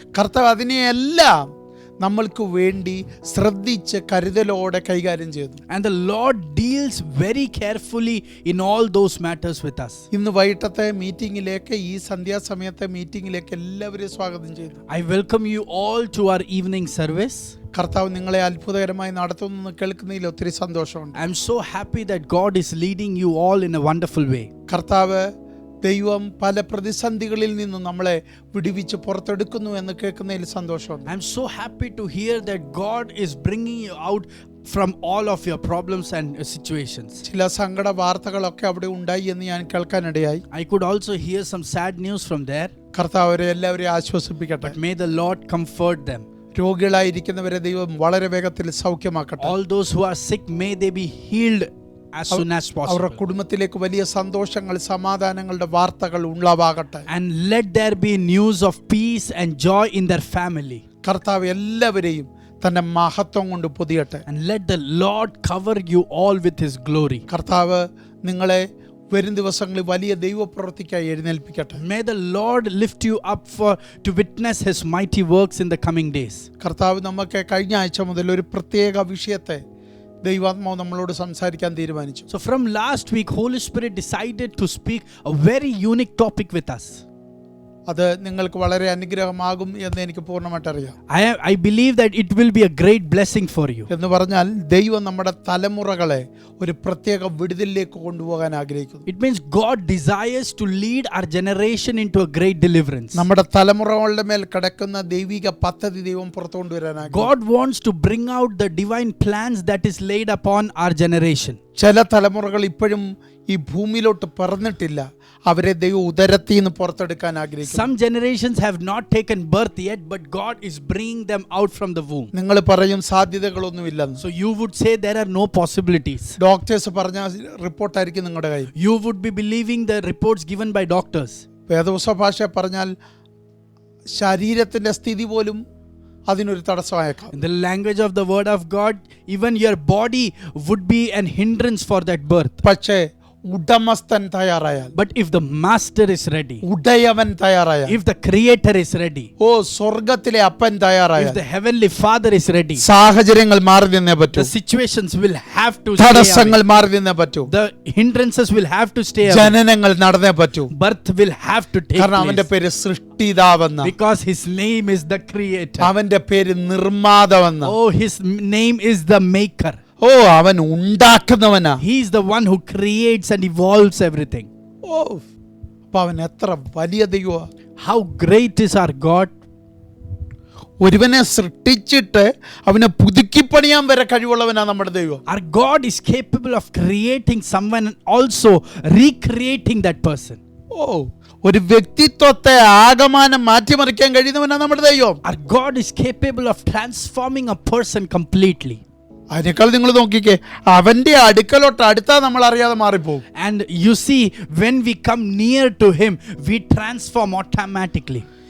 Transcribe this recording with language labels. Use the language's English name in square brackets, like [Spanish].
[Malayalam] കർത്താവ് അതിനെയെല്ലാം നമ്മൾക്ക് വേണ്ടി ശ്രദ്ധിച്ച് കരുതലോടെ കൈകാര്യം ചെയ്തു. [English] And the Lord deals very carefully in all those matters with us. [Malayalam] ഇന്ന് വൈകിട്ടത്തെ മീറ്റിംഗിലേക്ക്, ഈ സന്ധ്യാസമയത്തെ മീറ്റിംഗിലേക്ക് എല്ലാവരെയും സ്വാഗതം ചെയ്തു. [English] I welcome you all to our evening service. [Malayalam] കർത്താവ് നിങ്ങളെ അത്ഭുതകരമായി നടത്തുന്നു കേൾക്കുന്നതിൽ ഒത്തിരി സന്തോഷമുണ്ട്. [English] I'm so happy that God is leading you all in a wonderful way. [Malayalam] കർത്താവ് ദൈവം പല പ്രതിസന്ധികളിൽ നിന്നും നമ്മളെ വിടുവിച്ച് പുറത്തെടുക്കുന്നു എന്ന് കേൾക്കുന്നതിൽ സന്തോഷമുണ്ട്. [English] I'm so happy to hear that God is bringing you out from all of your problems and situations. [Malayalam] ചില സങ്കട വാർത്തകളൊക്കെ അവിടെ ഉണ്ടായി എന്ന് ഞാൻ കേൾക്കാനിടയായി. [English] I could also hear some sad news from there. [Malayalam] കർത്താവ് അവരെ എല്ലാവരെയും ആശ്വസിപ്പിക്കട്ടെ. [English] But may the Lord comfort them. [Malayalam] രോഗികളായിരിക്കുന്നവരെ ദൈവം വളരെ വേഗത്തിൽ സൗഖ്യമാക്കട്ടെ. [English] All those who are sick, may they be healed as soon as possible. [Malayalam] അവരുടെ കുടുംബത്തിലേക്ക് വലിയ സന്തോഷങ്ങൾ, സമാധാനങ്ങളുടെ വാർത്തകൾ ഉണ്ടാവാകട്ടെ. [English] And let there be news of peace and joy in their family. [Malayalam] കർത്താവ് എല്ലാവരെയും തന്റെ മഹത്വം കൊണ്ട് പൊതിയട്ടെ. [English] And let the Lord cover you all with his glory. [Malayalam] കർത്താവ് നിങ്ങളെ വരും ദിവസങ്ങളിൽ വലിയ ദൈവപ്രവൃത്തിക്കായി എഴുന്നേൽപ്പിക്കട്ടെ. [English] May the Lord lift you up to witness his mighty works in the coming days. [Malayalam] കർത്താവ് നമുക്ക് കഴിഞ്ഞ ആഴ്ച മുതൽ ഒരു പ്രത്യേക വിഷയത്തെ ദൈവാത്മാവ് നമ്മളോട് സംസാരിക്കാൻ തീരുമാനിച്ചു. [English] So from last week, Holy Spirit decided to speak a very unique topic with us. [Malayalam] അത് നിങ്ങൾക്ക് വളരെ അനുഗ്രഹമാകും എന്ന് എനിക്ക് പൂർണ്ണമായിട്ട് അറിയാം. [English] I believe that it will be a great blessing for you. [Malayalam] എന്ന് പറഞ്ഞാൽ ദൈവം നമ്മുടെ തലമുറകളെ ഒരു പ്രത്യേക വിടുതലിലേക്ക് കൊണ്ടുപോകാൻ ആഗ്രഹിക്കുന്നു. [English] It means God desires to lead our generation into a great deliverance. [Malayalam] നമ്മുടെ തലമുറകളുടെ മേൽ കിടക്കുന്ന ദൈവിക പദ്ധതി ദൈവം പുറത്തു കൊണ്ടുവരാൻ ആഗ്രഹിക്കുന്നു. [English] God wants to bring out the divine plans that is laid upon our generation. [Malayalam] ചില തലമുറകൾ ഇപ്പോഴും ഈ ഭൂമിയിലോട്ട് പറന്നിട്ടില്ല. അവരെ ദൈവം ഉദരത്തിൽ നിന്ന് പുറത്തെടുക്കാൻ ആഗ്രഹിക്കുന്നു. [English] Some generations have not taken birth yet, but God is bringing them out from the womb. [Malayalam] നിങ്ങൾ പറയും സാധ്യതകളൊന്നുമില്ലെന്ന്. [English] So you would say there are no possibilities. [Malayalam] Doctors പറഞ്ഞ റിപ്പോർട്ടായിരിക്കും നിങ്ങളുടെ കയ്യിൽ. [English] You would be believing the reports given by doctors. [Malayalam] വേദപുസ്തക ഭാഷ പറഞ്ഞാൽ ശരീരത്തിന്റെ സ്ഥിതി പോലും അതിനൊരു തടസ്സമായേക്കാം. [English] In the language of the word of God, even your body would be an hindrance for that birth. [Malayalam] പക്ഷേ ഉടമസ്ഥൻ തയ്യാറായാൽ, [English] But if the master is ready, [Malayalam] ഉടയവൻ തയ്യാറായാൽ, [English] if the creator is ready, [Malayalam] സ്വർഗത്തിലെ അപ്പൻ തയ്യാറായാൽ, [English] if the heavenly father is ready, [Malayalam] സാഹചര്യങ്ങൾ മാറി നിന്നേ പറ്റൂ. [English] the situations will have to stay [Malayalam] തടസ്സങ്ങൾ [English] away. [Malayalam] മാറി നിന്നേ പറ്റൂ. [English] The hindrances will have to stay away. [Malayalam] ജനനങ്ങൾ നടന്നേ പറ്റൂ. [English] Birth will have to take [Malayalam] കാരണം അവന്റെ [English] place. [Malayalam] പേര് സൃഷ്ടിതാവെന്ന, [English] Because his name is the creator. [Malayalam] അവന്റെ പേര് നിർമ്മാതാവെന്ന, [English] Oh, his name is the maker. [Malayalam] അവൻ ഉണ്ടാക്കുന്നവനാ. [English] He is the one who creates and evolves everything. [Malayalam] അപ്പൊ അവൻ എത്ര വലിയ ദൈവമാ. [English] How great is our God. [Malayalam] ഒരുവനെ സൃഷ്ടിച്ചിട്ട് അവനെ പുതുക്കിപ്പണിയാൻ വരെ കഴിവുള്ളവനാണ് നമ്മുടെ ദൈവം. [English] Our God is capable of creating someone and also recreating that person. [Malayalam] ഒരു വ്യക്തിത്വത്തെ ആകമാനം മാറ്റിമറിക്കാൻ കഴിയുന്നവനാണ് നമ്മുടെ ദൈവം. [English] Our God is capable of transforming a person completely. [Malayalam] അതിനേക്കാൾ നിങ്ങൾ നോക്കിക്കേ, അവന്റെ അടുക്കലോട്ട് അടുത്താ നമ്മൾ അറിയാതെ മാറിപ്പോകും. [English] And you see, when we come near to him, we transform automatically.